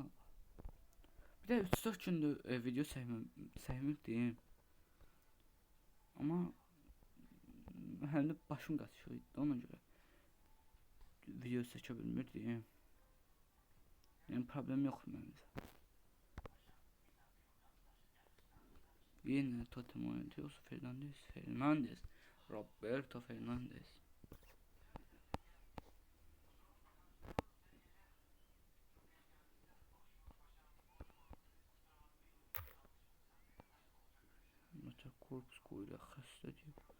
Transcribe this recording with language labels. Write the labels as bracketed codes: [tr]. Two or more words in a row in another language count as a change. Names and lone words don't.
[az] Bir də 3-4 gündür video çəkmirdim. Amma həm də başım qaçışıydı, ona görə video çəkə bilmirdim. Yəni problem yoxdur məncə. [tr] Yine Totem oynuyoruz. Fernandes. Roberto Fernandes. Mesela korpus koyuyor. Hasta diyor.